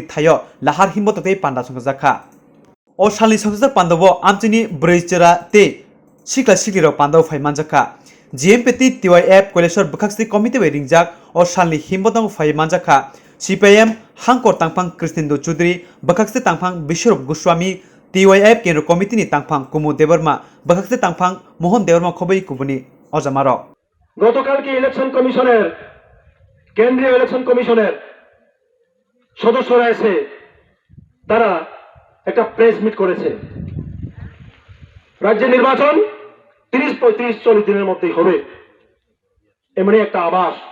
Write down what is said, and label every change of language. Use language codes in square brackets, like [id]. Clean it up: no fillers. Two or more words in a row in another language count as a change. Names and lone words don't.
[trp] thayo lahar himbotate panda songjakha o salni songjak pandabo amchini breisera te sikla sikliro pandao phaimanjakha GMPT TYF Kolesor Bukhaksti Committee by ringjak o salni himbotang phaimanjakha CPIM Hangkor Tangpang Kristindo Chudri Bukhaksti Tangpang Bishop Goswami TYF Kendro Committee ni Tangpang Kumu Debarma Bukhaksti Tangpang Mohan Debarma Khobai Kubuni Ojamaro [bn] গতকালকে ইলেকশন কমিশনের কেন্দ্রীয় ইলেকশন কমিশনের সদস্যরা এসে তারা একটা প্রেস মিট করেছে রাজ্যের নির্বাচন 30-35-40 দিনের মধ্যেই হবে এমনি একটা আভাস